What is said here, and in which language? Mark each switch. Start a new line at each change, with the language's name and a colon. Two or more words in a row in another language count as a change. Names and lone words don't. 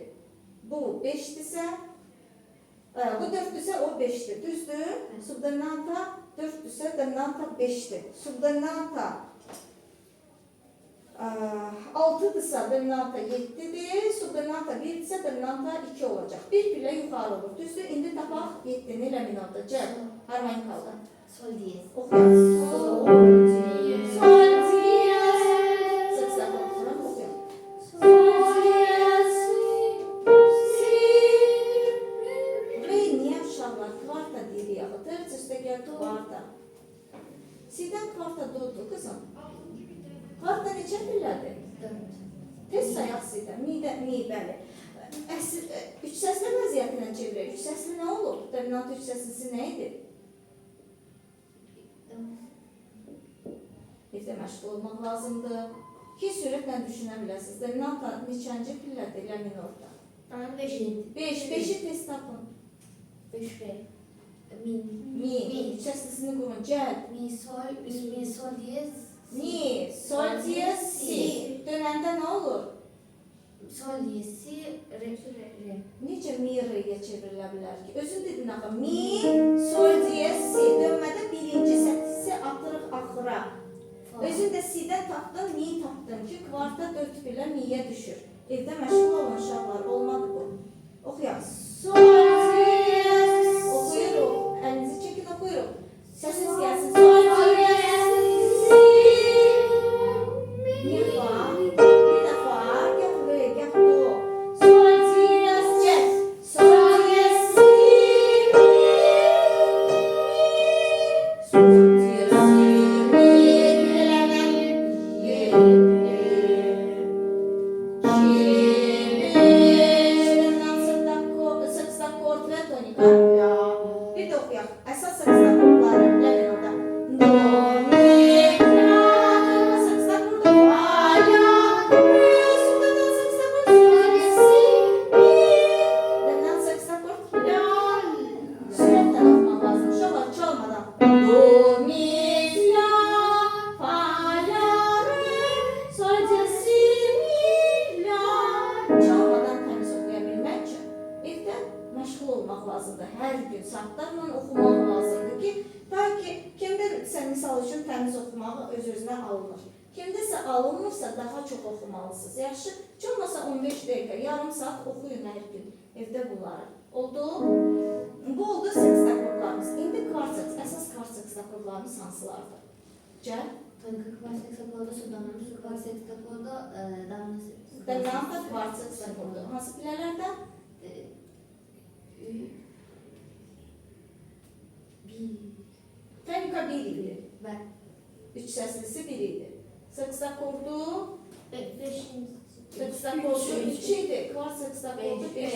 Azerbaijani: Bu 5-dirsə bu 4-dirsə o 5-dir. Düzdür? Subdominanta 4-dirsə dominanta 5-dir. Subdominanta 6-dırsa dominanta 7-dir, subdominanta 1-dirsə dominanta 2 olacaq. Bir pillə yuxarı olur. Düzdür? İndi tapaq 7-ni la minorda. Cəb, harmonikalı. Sol diyez. Oxuyaq. Sol, diyez. Sextakord sonra oxuyaq. Sol, diyez. Si. Re niyə uşaqlar kvarta deyirik axı? Terç üstə gəl kvarta. Sidən kvarta dodur qızım. Kvarta neçə pillədir? 4. Tez sayaq sidən. Mi, bəli. Üç səsli vəziyyətinə çevirək. Üç səsli nə olur? Dominant üç səslisi nə idi? Evdə məşğul olmaq lazımdır. Ki, sürətlə düşünə biləsiniz. Dominant neçənci pillədir la minorda? 5. 5'i tez tapın. 5 re. Mi. Mi. Üç səslisini qurun. Gəl. Mi sol diyez. Mi, sol, diyez, si. Dönəndə nə olur? Sol diyez si re. Necə mi, re'yə çevrilə bilər ki? Özün dedin axı. Mi, sol, diyez, si. Dönmədə birinci səslisi atırıq axıra. Özün də si'dən tapdın, mi tapdın ki, kvarta 4 pillə mi'yə düşür. Evdə məşğul olan uşaqlar olmadı bu. Oxuyaq. Sol, diyez. Oxuyuruq. Əlinizi çəkin, oxuyuruq. Səsiz gəlsin. Sol, diyez. Bir dəfə, gəl re, gəl do. Sol, diyez, cəz. Sol, diyez, si, mi. Sol, diyez, si, mi. Eləməm. 7, 2, 5. Sextakord və tonika. Bir də oxuyaq. Əsas sextakordları la minorda. Do, mi, la. Sextakord fa, la, re. Soldan sextakord sol, si, mi. Döndən sextakord la. Sürətlə oxumaq lazım. Uşaqlar çalmadan. Do, mi, la, fa, la, re. Sol, si, mi, la. Çalmadan təmiz oxuya bilmək üçün evdə məşğul olmaq lazımdır. Hər gün saatlarla oxumaq lazımdır ki, ta ki, kimdə sən misal üçün təmiz oxumağı öz-özünə alınır. Kimdəsə alınmırsa daha çox oxumalısınız. Yaxşı, heç olmasa 15 dəqiqə, yarım saat oxuyun hər gün evdə bunları. Oldu? Bu oldu sextakordlarımız. İndi kvarteks, əsas kvarteks hansılardır? Gəl. Tonika kvarts hexakorda, subdominant kvarts hexakorda, Dominanta kvarteks akordu. Hansı pillələrdən? Tonika 1 idi. Üç səslisi 1 idi. Sextakordu 3 idi. Kvarts sextakordu 5.